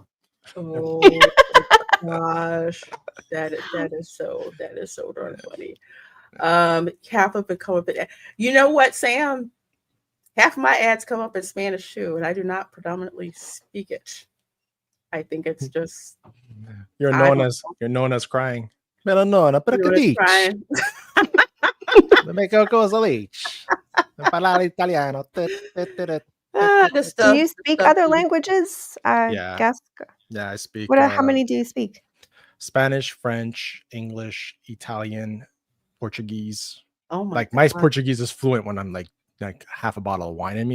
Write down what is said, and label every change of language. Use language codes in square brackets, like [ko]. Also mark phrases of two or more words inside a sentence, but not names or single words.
[en] Oh gosh, that is so darn funny. Half of it come up in, you know what, Sam? Half of my ads come up in Spanish too, and I do not predominantly speak it. I think it's just you're known as crying. [it] Pero no, pero que dici? Me cosa dici? Parlare italiano. [en] Do you speak other languages? Yeah, I speak. How many do you speak? Spanish, French, English, Italian, Portuguese. Oh my! Like my Portuguese is fluent when I'm like half a bottle of wine in me.